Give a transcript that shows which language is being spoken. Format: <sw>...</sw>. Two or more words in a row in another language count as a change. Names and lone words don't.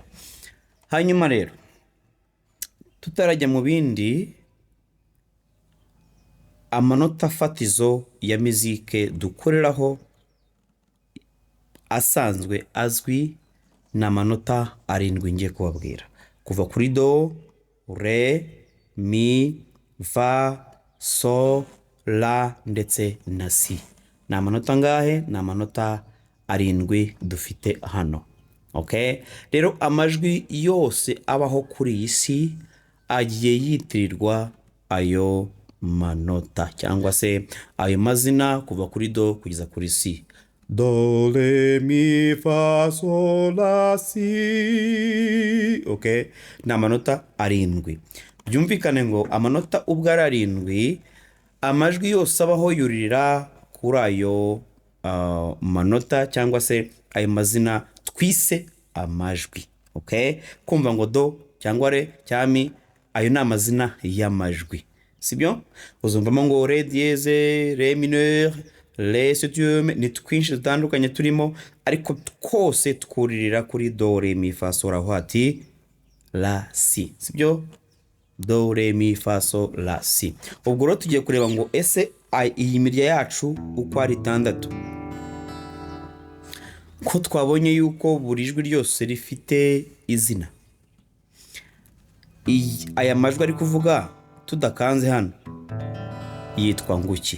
<rw>Hanyuma rero tutarajya mu bindi, amanota fatizo ya muzike dukoreraho asanzwe azwi n'amanota 7 ngiye kubabwira, kuva kuri do, re, mi, fa, so, la ndetse na si. Ni amanota ngahe? Ni amanota 7 dufite hano. Okay, rero amajwi yose abaho kuri iyi si agiye yitirirwa ayo manota cyangwa se ayo mazina, kuva kuri do kugeza kuri si. Do, re, mi, fa, sol, la, si. Okay, ni amanota 7. Byumvikane ngo amanota ubwo ari 7, amajwi yose abaho yuririra kuri ayo manota cyangwa se ayo mazina twise amajwi. Okay, kumva ngo do cyangwa re cyami, ayo ni amazina y'amajwi, sibyo? Uzumvamo ngo</rw> <fr>re dièse, re mineur, re septième,</fr> <rw>ni twinshi dutandukanye turimo, ariko twose twuririra kuri do, re, mi, fa, sol, la, hati, la, si, sibyo? Do, re, mi, fa, sol, la, si. Ubwo rero tugiye kureba ngo ese iyi mirya yacu uko ari 6, ko twabonye yuko buri jwi ryose rifite izina. Aya majwi ari kuvuga tudakanze hano yitwa nguki.</rw>